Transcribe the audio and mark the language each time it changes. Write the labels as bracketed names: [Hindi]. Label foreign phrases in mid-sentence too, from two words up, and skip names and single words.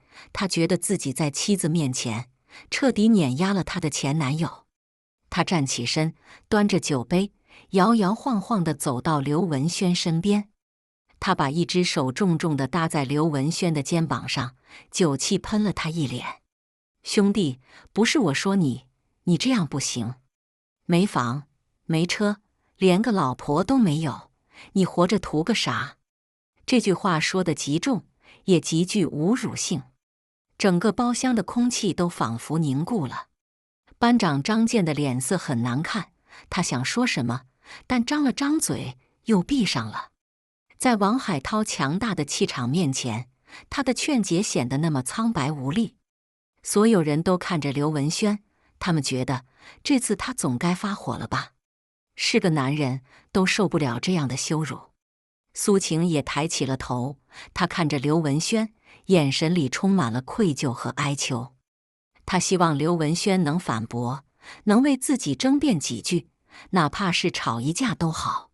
[Chinese] 他覺得自己在妻子面前徹底碾壓了他的前男友。他站起身，端着酒杯，搖搖晃晃地走到劉文軒身邊。他把一只手重重地搭在劉文軒的肩膀上，酒氣噴了他一臉。兄弟，不是我說你，你這樣不行。沒房，沒車，連個老婆都沒有，你活着圖個啥？這句話說得極重，也極具侮辱性。整個包廂的空氣都仿佛凝固了。班長張健的臉色很難看，他想說什麼，但張了張嘴又閉上了。在王海濤強大的氣場面前，他的勸解顯得那麼蒼白無力。所有人都看着劉文軒，他們覺得這次他總該發火了吧？是個男人都受不了這樣的羞辱。蘇晴也抬起了頭，她看着劉文軒，眼神裡充滿了愧疚和哀求。她希望劉文軒能反駁，能為自己爭辯幾句，哪怕是吵一架都好。